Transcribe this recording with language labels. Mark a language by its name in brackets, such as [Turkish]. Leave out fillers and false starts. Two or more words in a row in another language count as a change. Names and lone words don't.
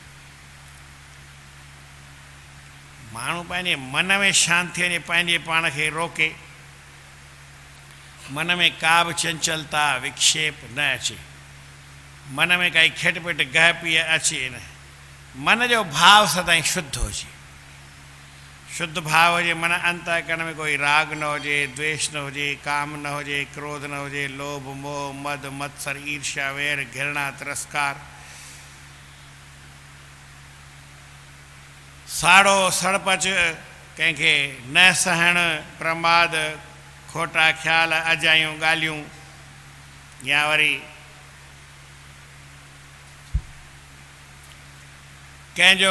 [Sindhi] माण्हू पंहिंजे मन में शांति वञे, पंहिंजे पाण खे रोके, मन में का बि चंचलता विक्षेप न अचे, मन में काई खिटपिट गह पीअ अचे न, मन जो भाव सदाईं शुद्ध हुजे, शुद्ध भाव हुजे, मन अंतःकरण में कोई राग न हुजे, द्वेष न हुजे, काम न हुजे, क्रोध न हुजे, लोभ मोह मद मत्सर ईर्ष्या वैर घृणा तिरस्कार, साड़ो सड़पच, कंहिंखे न सहणु, प्रमाद, खोटा ख़्याल, अजायूं ॻाल्हियूं, या वरी कंहिंजो